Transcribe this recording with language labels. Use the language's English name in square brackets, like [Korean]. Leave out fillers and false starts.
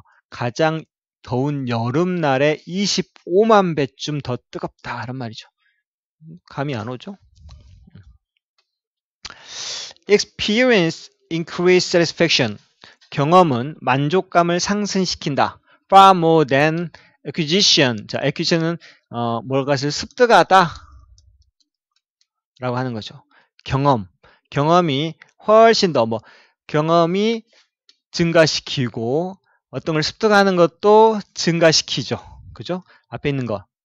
[Korean] 가장 더운 여름날에 25만 배쯤 더 뜨겁다라는 말이죠. 감이 안 오죠? [English] Experience increase satisfaction. [Korean] 경험은 만족감을 상승시킨다. [English] Far more than acquisition. [Korean] 자, acquisition은 뭘것을 습득하다 라고 하는 거죠. 경험이 훨씬 더 경험이 증가시키고 어떤 걸 습득하는 것도 증가시키죠. 그죠? 앞에 있는 거.